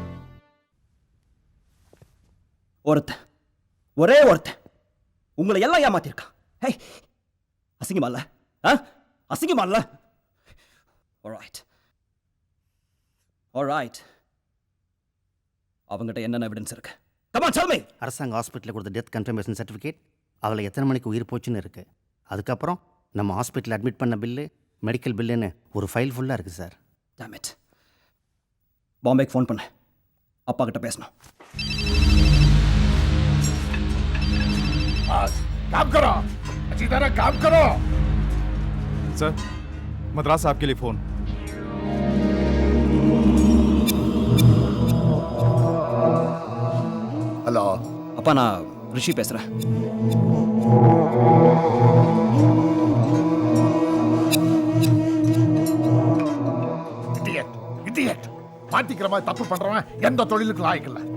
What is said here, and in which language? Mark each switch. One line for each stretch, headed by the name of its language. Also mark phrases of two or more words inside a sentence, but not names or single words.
Tamil: ஒரே ஒருத்தன் உங்களை எல்லாம் ஏமாத்திருக்கான். ஹே, அசிங்கமா இல்ல? அசிங்கமா இல்ல? ஆல்ரைட். அவங்ககிட்ட என்னென்ன எவிடன்ஸ் இருக்கு?
English: Come on, tell me.
Tamil: அரசாங்க ஹாஸ்பிட்டலில் கொடுத்த
English: death confirmation certificate,
Tamil: அதில் எத்தனை மணிக்கு உயிர் போச்சுன்னு இருக்குது. அதுக்கப்புறம் நம்ம ஹாஸ்பிட்டலில் அட்மிட் பண்ண பில்லு,
English: medical billன்னு
Tamil: ஒரு ஃபைல் ஃபுல்லாக இருக்குது சார்.
English: Damn it.
Tamil: பாம்பேக்கு ஃபோன் பண்ண, அப்பா கிட்ட பேசணும்.
Hindi: काम करो, अच्छी तरह काम करो। सर, मद्रास साहब के लिए फोन।
Tamil: ஹலோ அப்பா, நான் ரிஷி பேசுறேன். இடியட் மாட்டிக்கிற மாதிரி தப்பு பண்றவன் எந்த தொழிலுக்கு லாயக்கு இல்ல.